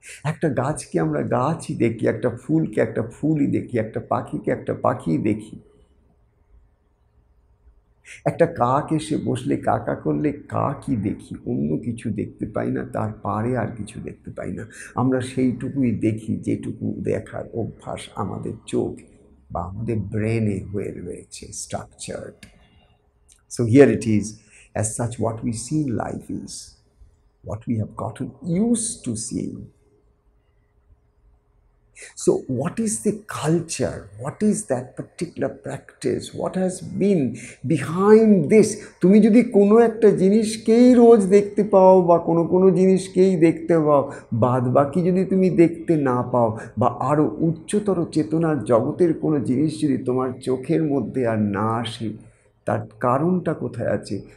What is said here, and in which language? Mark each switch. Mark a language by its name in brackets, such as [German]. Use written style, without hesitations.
[Bangla] একটা গাছকে আমরা গাছই দেখি, একটা ফুলকে একটা ফুলই দেখি, একটা পাখিকে একটা পাখিই দেখি, একটা কাক এসে বসলে কাকা করলে কাকই দেখি, অন্য কিছু দেখতে পাই না, তার পারে আর কিছু দেখতে পাই না। আমরা সেইটুকুই দেখি যেটুকু দেখার অভ্যাস আমাদের চোখ বা আমাদের ব্রেনে হয়ে রয়েছে structured. [English] So here it is, as such what we see in life is what we have gotten used to seeing. So what is the culture? What is that particular practice? What has been behind this? [Bangla] তুমি যদি কোনো একটা জিনিসকেই রোজ দেখতে পাও বা কোনো জিনিসকেই দেখতে পাও, বাদ বাকি যদি তুমি দেখতে না পাও, বা আরও উচ্চতর চেতনার জগতের কোনো জিনিস যদি তোমার চোখের মধ্যে আর না আসে, তার কারণটা কোথায় আছে?